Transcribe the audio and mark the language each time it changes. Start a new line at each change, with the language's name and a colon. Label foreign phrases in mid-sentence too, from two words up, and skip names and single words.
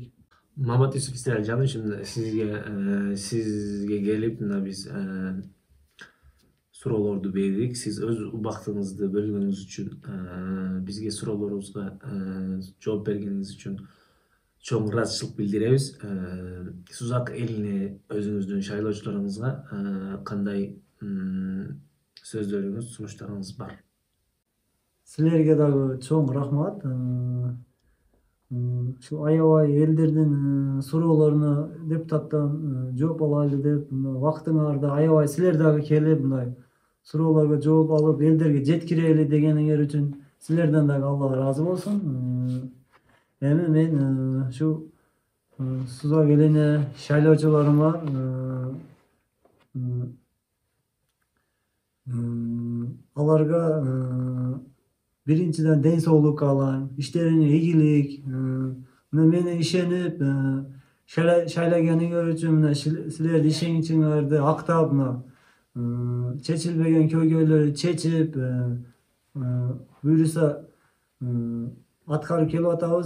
Kyrgyz: Мамат Юсуп Исраилжанович, сизге келип мына биз суроолорду бердик. Сиз өз убактыңызды бөлгөнүңүз үчүн, бизге суроолорубузга жооп бергениңиз үчүн çoğun ыраазычылык билдиребиz. Сузак элине өзүңүздүн шайлоочуларыңызга кандай сөздөрүңүз, сунуштарыңыз бар? Силерге дагы чоң рахмат. Şu аябай элдердин суроолоруна депутаттан жооп алайлы деп убактыңарда аябай силер дагы келип мындай суроолорго жооп алып элдерге жеткирели дегениңер үчүн силерден дагы Алла ыраазы болсун. Эми мен шу Сузак элине шайлоочуларыма аларга биринчиден ден соолук каалайм, иштерине ийгилик, мени ишенип шайлagениңер үчүн мына силердин ишенимиңерди актап чечилбеген көйгөйлөрдү чечип, буюрса аткарып келип атабыз.